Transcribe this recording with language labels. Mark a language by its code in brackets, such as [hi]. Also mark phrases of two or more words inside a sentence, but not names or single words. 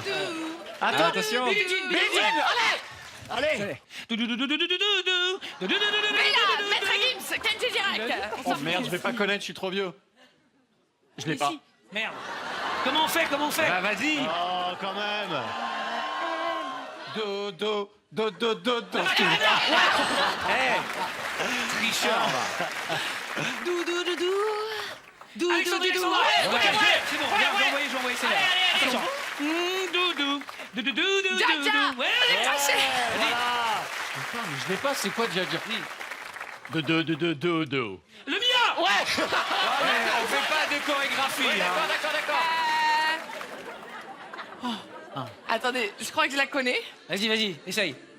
[fr] Attends, attention. Allez. Maître Gims, Kenji Girac. Oh merde, je vais pas connaître, je suis trop vieux. Je l'ai pas. Merde. Comment on fait? Bah vas-y. Oh, quand même. Do, do, do, do, do, do. Tricheur. Doudou, doudou. Doudou, Alexandre, doudou. Alexandre, Ouais, ok, ouais, ok, ouais. c'est bon, regarde, j'ai envoyé, c'est là. Attention. Doudou, doudou, doudou, Jaja. doudou. Ouais, J'ai craché. Putain, mais je l'ai pas, c'est quoi déjà dire? De. Le mien. On fait pas de chorégraphie. hein. Attendez, je crois que je la connais. Vas-y, essaye.